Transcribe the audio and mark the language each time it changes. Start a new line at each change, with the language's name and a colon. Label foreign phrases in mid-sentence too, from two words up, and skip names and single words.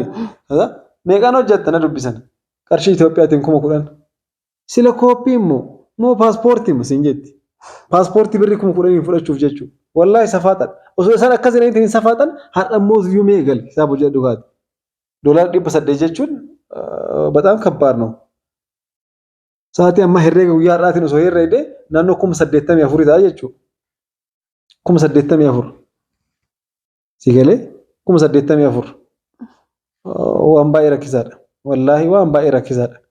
Oromo: Meeqaan hojjetta na dubbisan? Qarshii Itoophiyaatiin 10,000. Sila kooppii immoo paaspoortii immoo siin jetti. Paaspoortii birrii 10,000 fudhachuuf jechuudha. Wallaahi safaadha. Osoo isaan akkas jedhanii safaadhan har'a immoo iyyuu meeqal isaaf hojii dhugaati. $800 jechuun
Amharic: በጣም ከባድ ነው።
Oromo: Sa'aatii amma herreega guyyaa har'aatiin osoo herreede naannoo 8,84 ta'a jechuudha. 8,84. Si galee 8,84. Waan baay'ee rakkisaadha. Wallaahi waan baay'ee rakkisaadha.